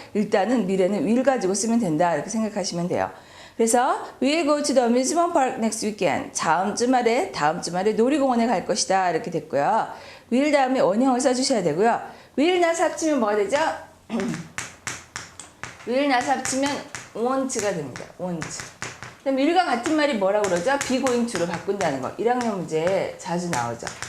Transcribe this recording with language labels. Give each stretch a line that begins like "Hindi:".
Korean: 일단은 미래는 will 가지고 쓰면 된다 이렇게 생각하시면 돼요. 그래서
English: we'll go to the amusement park next weekend.
Korean: 다음 주말에 놀이공원에 갈 것이다 이렇게 됐고요. will 다음에 원형을 써주셔야 되고요. will 나서 합치면 뭐가 되죠? will 나서 합치면 want가 됩니다. want. 그다음 will과 같은 말이 뭐라고 그러죠?
English: be going to
Korean: 로 바꾼다는 거. 1학년 문제에 자주 나오죠.